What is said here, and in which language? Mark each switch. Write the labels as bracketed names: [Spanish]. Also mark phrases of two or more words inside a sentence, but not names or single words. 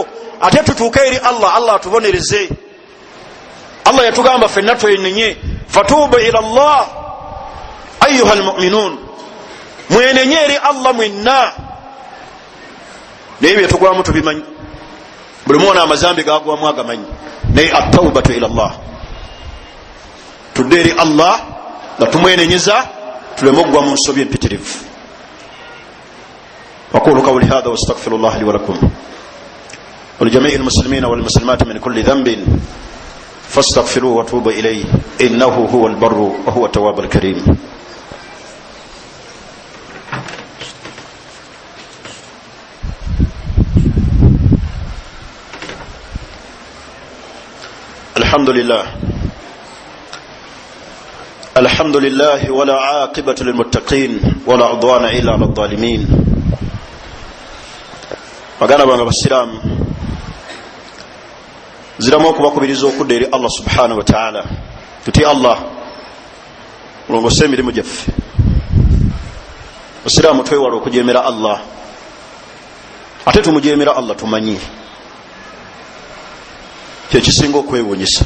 [Ganda] ate tutuuke eri Allah, Allah atubonereze. Allah yatugamba ffenna twenenye, [Arabic] فتوبوا إلى الله أيها المؤمنون, [Ganda] mwenenye eri Allah mwenna. naye byetugwamu tubimanyi, buli mwona amazambi gagwamu agamanyi. naye [Arabic] التوبة إلى الله, [Ganda] tudde eri Allah nga tumwenenyeza, tuleme okugwa mu nsobi empitirivu. [Arabic] أقول قولي هذا وأستغفر الله لي ولكم ولجميع المسلمين والمسلمات من كل ذنب فاستغفروه وتوبوا إليه إنه هو البر وهو التواب الكريم. الحمد لله ولا عاقبة للمتقين ولا عدوان إلا على الظالمين. [Ganda] magana banga basiramu ziramu okubakubiriza okudda eri [Arabic] الله سبحانه وتعالى. [Ganda] tuti Allah mulongose emirimu gyaffe. basiramu twewala okujemera Allah, ate tumujemera Allah tumanyi kyekisinga okwewunyisa.